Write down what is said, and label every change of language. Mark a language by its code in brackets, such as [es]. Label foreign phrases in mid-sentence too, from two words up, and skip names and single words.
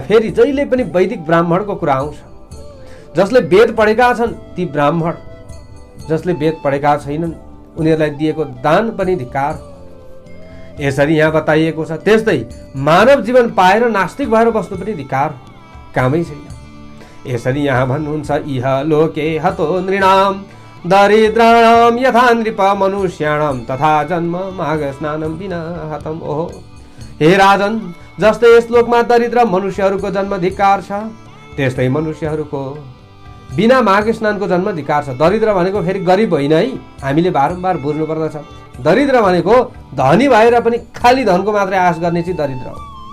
[ne] फेरि जहिले पनि वैदिक ब्राह्मणको कुरा आउँछ। जसले वेद पढेका छन् ती ब्राह्मण, जसले वेद पढेका छैनन् उनीहरूलाई दिएको दान पनि धिक्कार हो। यसरी यहाँ बताइएको छ। त्यस्तै मानव जीवन पाएर नास्तिक भएर बस्नु पनि धिक्कार हो, कामै छैन। यसरी यहाँ भन्नुहुन्छ, [sa] इह लोके हतो नृणाम दरिद्राणाम यथा नृप मनुष्याणाम तथा जन्म माघ स्नानम बिना हतम। [ne] ओहो हे राजन, जस्तै यस लोकमा दरिद्र मनुष्यहरूको जन्म धिक्कार छ, त्यस्तै मनुष्यहरूको बिना माघ स्नानको जन्म धिक्कार छ। दरिद्र भनेको फेरि गरिब होइन है, हामीले बारम्बार बुझ्नु पर्दछ। दरिद्र भनेको धनी भएर पनि खाली धनको मात्रै आश गर्ने चाहिँ दरिद्र हो।